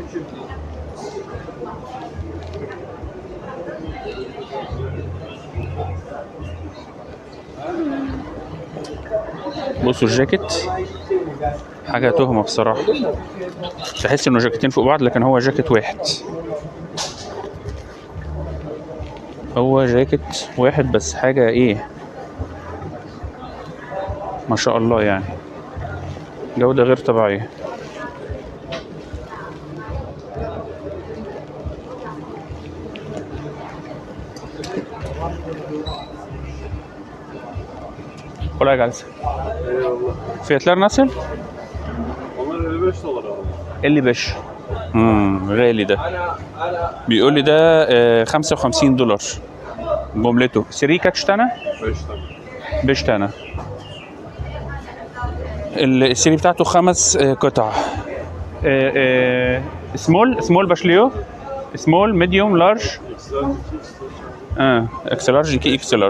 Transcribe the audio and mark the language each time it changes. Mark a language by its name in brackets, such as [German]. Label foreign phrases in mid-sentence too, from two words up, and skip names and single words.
[Arabic] بصوا الجاكيت حاجة تهمة بصراحة، تحس انه جاكيتين فوق بعض لكن هو جاكيت واحد. هو جاكيت واحد بس حاجة ايه ما شاء الله، يعني جودة غير طبيعية. [Turkish] Kolay gelsin. Eyvallah. Fiyatlar nasıl? Onlar 55 dolar abi. 55. [Arabic] غالي ده. بيقول لي ده $55 جملته. [Turkish] seri kaç tane 5 tane. beş tane. [Arabic] السري بتاعته 5 قطع. [English] سمول باشليو، small medium large, X large كي X large.